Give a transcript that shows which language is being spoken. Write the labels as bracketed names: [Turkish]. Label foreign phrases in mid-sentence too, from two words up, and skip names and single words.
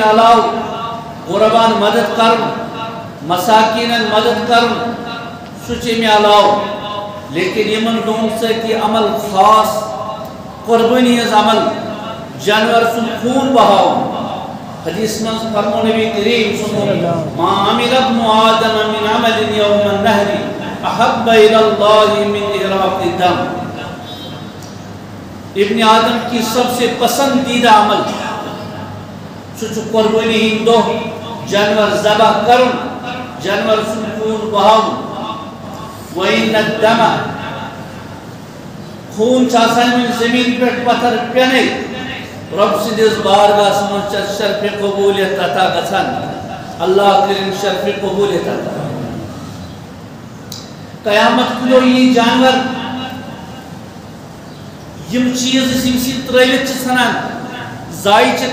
[Kashmiri] علاوٕ غربان مدد کرن مساکینن مدد کرن سُہ چھُ امہِ علاوٕ لیکن یمن دۄہن سۭتۍ یہِ عمل خاص قربٲنی ہٕنٛز عمل جانور سُنٛد خوٗن بہاوُن حدیث منٛز فرمو نبی کریم [Arabic] صلی اللہ علیہ وسلم ما عمل ابن آدم من عمل یوم النحر احب الى اللہ من احراق الدم [Urdu] ابن آدم کی سب سے پسندیدہ عمل [Kashmiri] سُہ چھُ قربٲنی ہٕنٛدۍ دۄہ جانور ذبح کرُن جانور سُنٛد خوٗن بہاوُن [Arabic] وَإِنَّ الدَّمَ [Kashmiri] خوٗن چھُ آسان وۄنۍ زٔمیٖن پٮ۪ٹھ پتھر پٮ۪نَے رۄب سٕنٛدِس بارگاہس منٛز چھِ شرفِ قبوٗلیت عطا گژھان اللہ کٔرِنۍ شرفِ قبوٗلیت عطا قیامت کُلو یی جانور یم چیز یم سۭتۍ ترٲوِتھ چھِ ژھٕنان ضایع چھِ